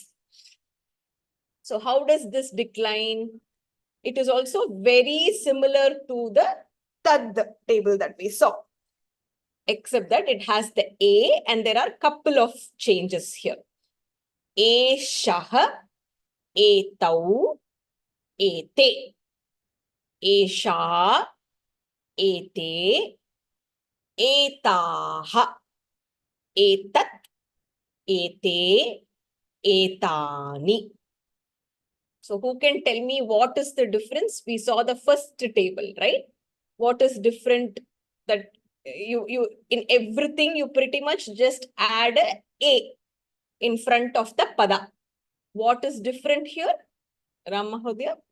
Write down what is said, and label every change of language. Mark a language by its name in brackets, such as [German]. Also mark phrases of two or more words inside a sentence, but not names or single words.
[English] So how does this decline? It is also very similar to the tad table that we saw, except that it has the A and there are a couple of changes here. [Sanskrit] एषः, एतौ, एते. एषा, एते, एताः, एतत्, एते, एतानि. [English] So who can tell me what is the difference? We saw the first table, right? What is different? That you in everything you pretty much just add a in front of the pada. What is different here, Ram Mahodaya?